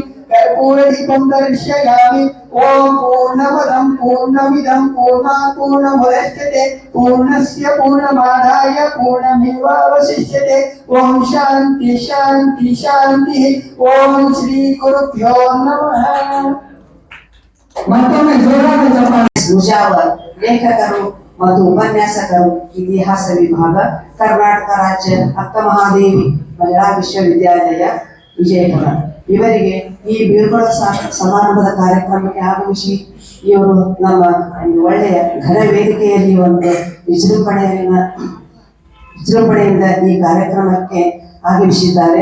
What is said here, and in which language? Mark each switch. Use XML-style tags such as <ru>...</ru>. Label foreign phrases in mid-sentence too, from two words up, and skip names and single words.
<sa>कर्पूर दीपं दर्शयामि. ओम पूर्णमदं पूर्णमिदं पूर्णात् पूर्णमुदच्यते पूर्णस्य पूर्णमादाय पूर्णमेवावशिष्यते. ओम शांति शांति शांति. ओम श्री गुरुभ्यो नमः.</sa> <kn>ಮತ್ತೊಮ್ಮೆ ಜೋರಾದ ಚಪ್ಪಾಳೆ. ಮುಜಾವರ್ ಲೇಖಕರು ಮತ್ತು ಉಪನ್ಯಾಸಕರು, ಇತಿಹಾಸ ವಿಭಾಗ, ಕರ್ನಾಟಕ ರಾಜ್ಯ ಅಕ್ಕ ಮಹಾದೇವಿ ಮಹಿಳಾ ವಿಶ್ವವಿದ್ಯಾಲಯ ವಿಜಯಪುರ. ಇವರಿಗೆ ಈ ಬೀಳ್ಕೊಡುವ ಸಮಾರಂಭದ ಕಾರ್ಯಕ್ರಮಕ್ಕೆ ಆಗಮಿಸಿ ಇವರು ನಮ್ಮ ಒಳ್ಳೆಯ ಘನ ವೇದಿಕೆಯಲ್ಲಿ ಒಂದು ವಿಜೃಂಭಣೆಯಿಂದ ಈ ಕಾರ್ಯಕ್ರಮಕ್ಕೆ ಆಗಮಿಸಿದ್ದಾರೆ.</kn>